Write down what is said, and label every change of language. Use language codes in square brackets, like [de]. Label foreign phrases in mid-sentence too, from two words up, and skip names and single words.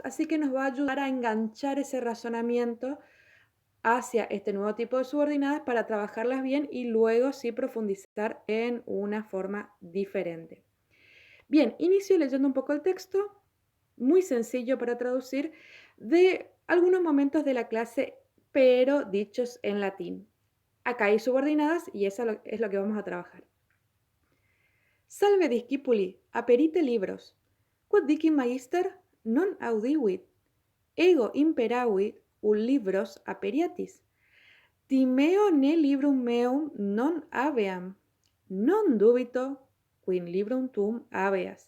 [es] Así que nos va a ayudar a enganchar ese razonamiento hacia este nuevo tipo de subordinadas para trabajarlas bien y luego sí profundizar en una forma diferente. Bien, inicio leyendo un poco el texto, muy sencillo para traducir, de algunos momentos de la clase, pero dichos en latín. Acá hay subordinadas y eso es lo que vamos a trabajar. [la] Salve discipuli, aperite libros. Quod dicim magister non audivit. Ego imperavit libros aperiatis. Timeo ne librum meum non habeam. Non dubito quin librum tum habeas.